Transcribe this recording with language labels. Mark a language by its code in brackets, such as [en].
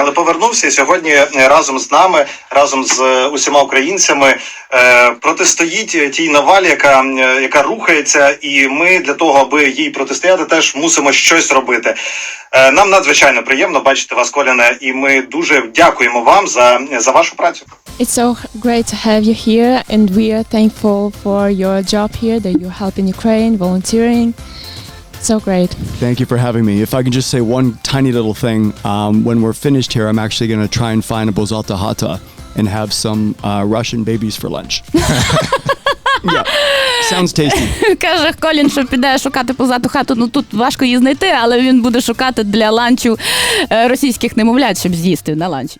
[uk] Так, але повернувся і сьогодні разом з нами, разом з усіма українцями протистоїть тій навалі, яка рухається, і ми для того, аби їй протистояти, теж мусимо щось робити. Нам надзвичайно приємно бачити вас, Коліне, і ми дуже дякуємо вам за вашу працю. [en] It's so great to have you here, and we are thankful for your job here that you help in Ukraine, volunteering. So great. Thank you for having me. If I can just say one tiny little thing, when we're finished here, I'm actually going to try and find a bozata hata and have some Russian babies for lunch. Yeah, sounds tasty. [uk] Каже Колін, що піде шукати позату хату. Ну тут важко її знайти, але він буде шукати для ланчу російських немовлят, щоб з'їсти на ланчі.